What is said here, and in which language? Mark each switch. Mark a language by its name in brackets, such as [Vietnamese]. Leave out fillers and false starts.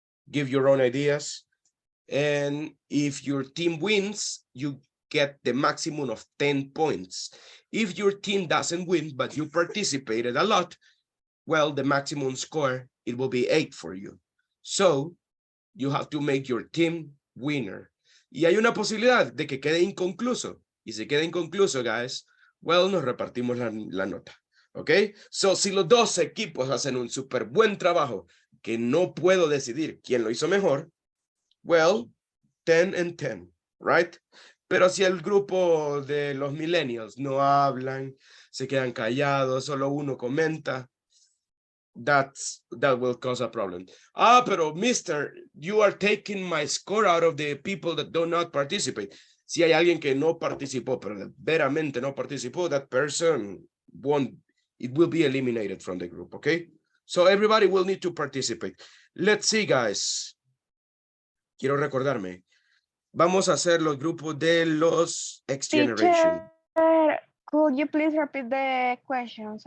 [English] Give your own ideas. And if your team wins, you get the maximum of 10 points. If your team doesn't win, but you participated a lot, well, the maximum score, it will be 8 for you. So you have to make your team winner. [Spanish] Y hay una posibilidad de que quede inconcluso. Y si queda inconcluso, guys, well, nos repartimos la nota. ¿Ok? So, si los dos equipos hacen un súper buen trabajo, que no puedo decidir quién lo hizo mejor, [English] well, 10 and 10, right? [Spanish] Pero si el grupo de los millennials no hablan, se quedan callados, solo uno comenta, [English] that will cause a problem. [Spanish] Pero mister, [English] you are taking my score out of the people that do not participate. [Spanish] Si hay alguien que no participó, [English] pero veramente no participó, that person won't, it will be eliminated from the group, okay? So everybody will need to participate. Let's see, guys. [Spanish] Quiero recordarme. Vamos a hacer los grupos de los X Generation. [English] Teacher, could you please repeat the questions?